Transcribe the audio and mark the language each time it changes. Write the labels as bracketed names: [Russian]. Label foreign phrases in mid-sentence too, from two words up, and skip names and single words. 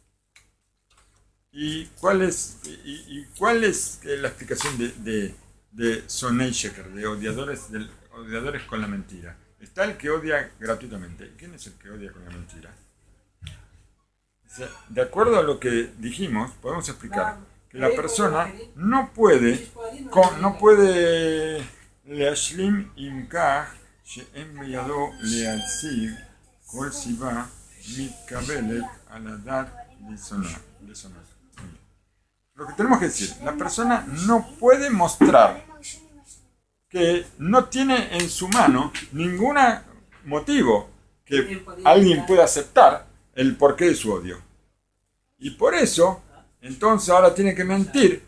[Spanish] ¿Y cuál es la explicación de [Hebrew] שונאי שקר, [Spanish] de odiadores con la mentira? Está el que odia gratuitamente. ¿Quién es el que odia con la mentira? O sea, de acuerdo a lo que dijimos, podemos explicar que la persona no puede [Hebrew] להשלים עם כך שאין בידו להציג כל סיבה מתקבלת על הדעת [Spanish] disonar. Lo que tenemos que decir, la persona no puede mostrar que no tiene en su mano ningún motivo que alguien pueda aceptar el porqué de su odio. Y por eso, entonces ahora tiene que mentir.